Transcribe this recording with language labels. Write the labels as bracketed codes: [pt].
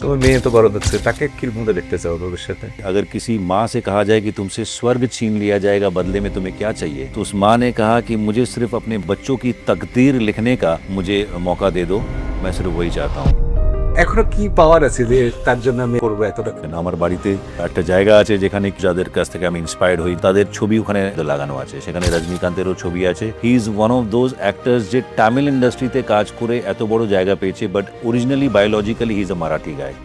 [bn] তোমার মেয়ে তো বড় হচ্ছে, তাকে কিরকম দেখতে চাও ভবিষ্যতে? [hi] अगर किसी माँ से कहा जाए कि तुमसे स्वर्ग छीन लिया जाएगा, बदले में तुम्हें क्या चाहिए, तो उस माँ ने कहा कि मुझे सिर्फ अपने बच्चों की तकदीर लिखने का मुझे मौका दे दो, मैं सिर्फ वही चाहता हूँ। [bn] এখনো কি পাওয়ার আছে যে তার জন্য আমি করবো এতটা? আমার বাড়িতে একটা জায়গা আছে যেখানে যাদের কাছ থেকে আমি ইন্সপায়ার্ড হই, তাদের ছবি ওখানে লাগানো আছে। সেখানে রজনীকান্তেরও ছবি আছে। [en] he is one of those actors [bn] যে তামিল ইন্ডাস্ট্রিতে কাজ করে এত বড় জায়গা পেয়েছে, [en] But originally biologically he is a Marathi guy.